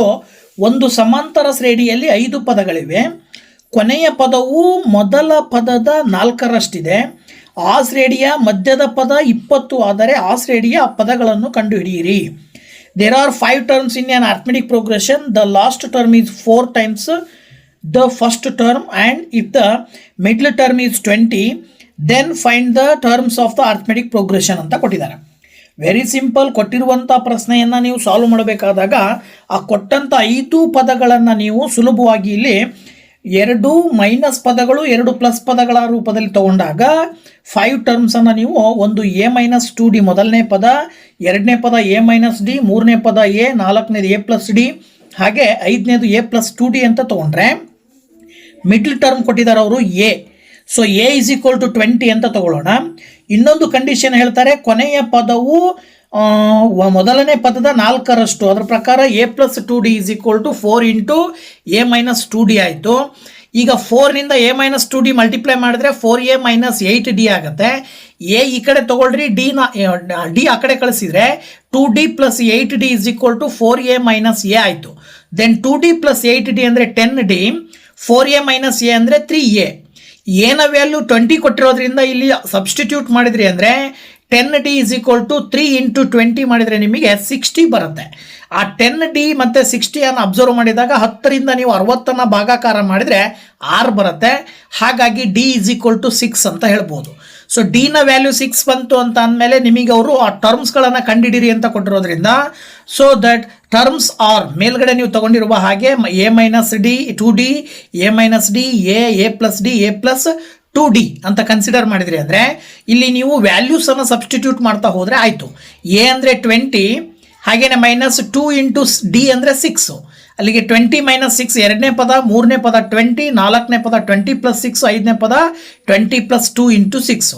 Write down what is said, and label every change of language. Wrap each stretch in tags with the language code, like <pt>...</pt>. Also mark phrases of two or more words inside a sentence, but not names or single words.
<kn>ಒಂದು ಸಮಾಂತರ ಶ್ರೇಣಿಯಲ್ಲಿ 5 ಪದಗಳಿವೆ. ಕೊನೆಯ ಪದವು ಮೊದಲ ಪದದ 4ರಷ್ಟಿದೆ. ಆ ಶ್ರೇಣಿಯ ಮಧ್ಯದ ಪದ 20 ಆದರೆ ಆ ಶ್ರೇಣಿಯ ಪದಗಳನ್ನು ಕಂಡುಹಿಡಿಯಿರಿ.</kn> <en>There are 5 terms in an arithmetic progression. The last term is 4 times the first term, and if the middle term is 20, then find the terms of the arithmetic progression</en> <kn>ಅಂತ ಕೊಟ್ಟಿದ್ದಾರೆ.</kn> <en>very simple.</en> <kn>ಕೊಟ್ಟಿರುವಂಥ ಪ್ರಶ್ನೆಯನ್ನು ನೀವು ಸಾಲ್ವ್ ಮಾಡಬೇಕಾದಾಗ ಆ ಕೊಟ್ಟಂಥ 5 ಪದಗಳನ್ನು ನೀವು ಸುಲಭವಾಗಿ ಇಲ್ಲಿ 2 ಮೈನಸ್ ಪದಗಳು 2 ಪ್ಲಸ್ ಪದಗಳ ರೂಪದಲ್ಲಿ ತಗೊಂಡಾಗ 5 ಟರ್ಮ್ಸನ್ನು ನೀವು ಒಂದು a-2d ಮೊದಲನೇ ಪದ, ಎರಡನೇ ಪದ a-d, ಮೂರನೇ ಪದ a, ನಾಲ್ಕನೇದು a+d, ಹಾಗೆ ಐದನೇದು a+2d ಅಂತ ತಗೊಂಡ್ರೆ</kn> <en>middle term</en> <kn>ಕೊಟ್ಟಿದ್ದಾರೆ ಅವರು a. ಸೊ a = 20 ಅಂತ ತಗೊಳ್ಳೋಣ. ಇನ್ನೊಂದು ಕಂಡೀಷನ್ ಹೇಳ್ತಾರೆ, ಕೊನೆಯ ಪದವು ಮೊದಲನೇ ಪದದ 4ರಷ್ಟು. ಅದರ ಪ್ರಕಾರ a+2d = 4 × a-2d ಆಯಿತು. ಈಗ 4ನಿಂದ a-2d ಮಲ್ಟಿಪ್ಲೈ ಮಾಡಿದ್ರೆ 4a - 8d ಆಗುತ್ತೆ. a ಈ ಕಡೆ ತಗೊಳ್ರಿ, ಡಿ ಆ ಕಡೆ ಕಳಿಸಿದ್ರೆ 2d + 8d = 4a - a ಆಯಿತು. ದೆನ್ 2d + 8d ಅಂದರೆ 10d, 4a - a ಅಂದರೆ 3a. ಏನ ವ್ಯಾಲ್ಯೂ 20 ಕೊಟ್ಟಿರೋದ್ರಿಂದ ಇಲ್ಲಿ ಸಬ್ಸ್ಟಿಟ್ಯೂಟ್ ಮಾಡಿದ್ರಿ ಅಂದರೆ 10d = 3 × 20 ಮಾಡಿದರೆ ನಿಮಗೆ 60 ಬರುತ್ತೆ. ಆ 10d ಮತ್ತು 60 ಅಬ್ಸರ್ವ್ ಮಾಡಿದಾಗ 10ರಿಂದ ನೀವು 60 ಭಾಗಾಕಾರ ಮಾಡಿದರೆ 6 ಬರುತ್ತೆ. ಹಾಗಾಗಿ d = 6 ಅಂತ ಹೇಳ್ಬೋದು. ಸೊ ಡಿನ ವ್ಯಾಲ್ಯೂ 6 ಬಂತು ಅಂತ ಅಂದಮೇಲೆ ನಿಮಗೆ ಅವರು ಆ ಟರ್ಮ್ಸ್ಗಳನ್ನು ಕಂಡುಹಿಡಿರಿ ಅಂತ ಕೊಟ್ಟಿರೋದ್ರಿಂದ,</kn> <en>so that terms are</en> <kn>ಮೇಲ್ಗಡೆ ನೀವು ತಗೊಂಡಿರುವ ಹಾಗೆ a-d 2d, a-d, a+d, a+2d ಅಂತ ಕನ್ಸಿಡರ್ ಮಾಡಿದ್ರಿ ಅಂದರೆ ಇಲ್ಲಿ ನೀವು ವ್ಯಾಲ್ಯೂಸನ್ನು ಸಬ್ಸ್ಟಿಟ್ಯೂಟ್ ಮಾಡ್ತಾ ಹೋದರೆ ಆಯಿತು. a ಅಂದರೆ 20, ಹಾಗೆಯೇ -2 × d ಅಂದರೆ 6. ಅಲ್ಲಿಗೆ 20 - 6 ಎರಡನೇ ಪದ, ಮೂರನೇ ಪದ 20, ನಾಲ್ಕನೇ ಪದ 20 + 6, ಐದನೇ ಪದ 20 + 2 × 6.</kn>